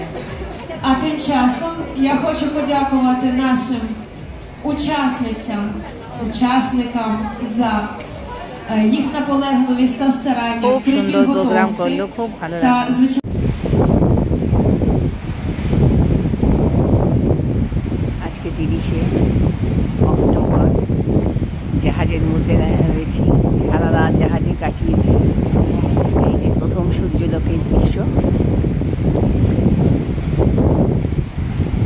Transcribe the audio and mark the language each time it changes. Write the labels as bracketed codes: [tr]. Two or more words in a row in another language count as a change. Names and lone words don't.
[uk] А тим часом я хочу подякувати нашим учасникам за їх наполегливість та старання [bn] খুব [uk] при [bn] সুন্দর প্রোগ্রাম [uk] підготовці [bn] করলো, খুব ভালো [uk] та [bn] লাগলো। [uk] звичайно [bn] আজকে 30শে অক্টোবর জাহাজের মধ্যে রয়েছি, সারা রাত জাহাজে কাটিয়েছি। এই যে প্রথম সূর্যলোকের দৃশ্য,